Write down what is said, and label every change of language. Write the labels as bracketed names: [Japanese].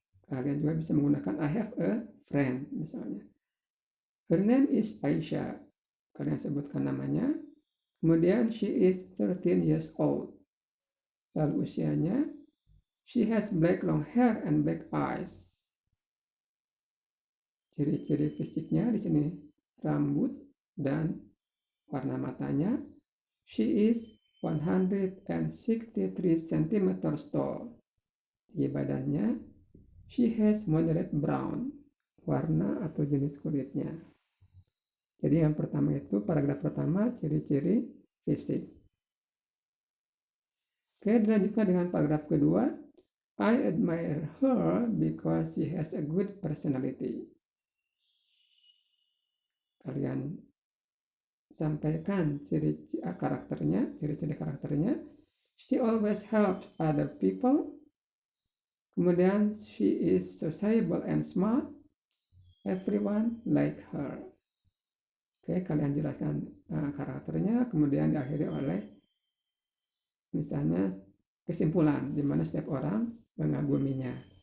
[Indonesian] Kalian juga bisa menggunakan [English] I have a friend misalnya. Her name is Aisyah. [Indonesian] Kalian sebutkan namanya. [English] Kemudian she is 13 years old. [Indonesian] Lalu usianya, [English] she has black long hair and black eyes. [Indonesian] Ciri-ciri fisiknya di sini rambut dan warna matanya. [English] She is 163 cm tall. [Indonesian] Tinggi badannya, [English] she has moderate brown, [Indonesian] warna atau jenis kulitnya. Jadi yang pertama itu, paragraf pertama, ciri-ciri fisik. Oke, dilanjutkan dengan paragraf kedua. [English] I admire her because she has a good personality. [Indonesian] Kalian sampaikan ciri-ciri karakternya. [English] She always helps other people. Kemudian she is sociable and smart. Everyone like her. [Indonesian] Oke, kalian jelaskan karakternya, kemudian diakhiri oleh misalnya kesimpulan di mana setiap orang mengaguminya.